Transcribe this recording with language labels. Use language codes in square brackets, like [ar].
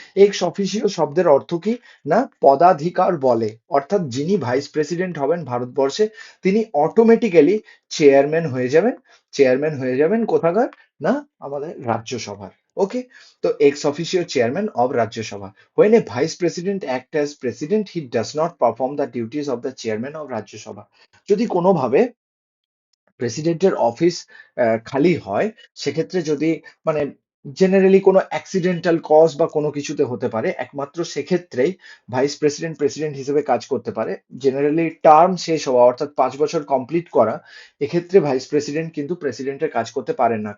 [bn] X officio শব্দের অর্থ কি? না পদাধিকার বলে, অর্থাৎ যিনি ভাইস প্রেসিডেন্ট হবেন ভারতবর্ষে, তিনি অটোমেটিক্যালি চেয়ারম্যান হয়ে যাবেন। চেয়ারম্যান হয়ে যাবেন কোথাকার? না আমাদের রাজ্যসভার। ওকে? তো x officio chairman of Rajya Sabha. [en] When a vice president act as president, he does not perform the duties of the chairman of Rajya Sabha. [bn] যদি কোনোভাবে প্রেসিডেন্টের অফিস খালি হয়, সেক্ষেত্রে যদি মানে জেনারেলি কোনো অ্যাক্সিডেন্টাল কজ বা কোনো কিছুতে হতে পারে, একমাত্র সেক্ষেত্রেই ভাইস প্রেসিডেন্ট প্রেসিডেন্ট হিসেবে কাজ করতে পারে। জেনারেলি টার্ম শেষ হওয়া অর্থাৎ 5 বছর কমপ্লিট করা, এক্ষেত্রে ভাইস প্রেসিডেন্ট কিন্তু প্রেসিডেন্টের কাজ করতে পারেন না।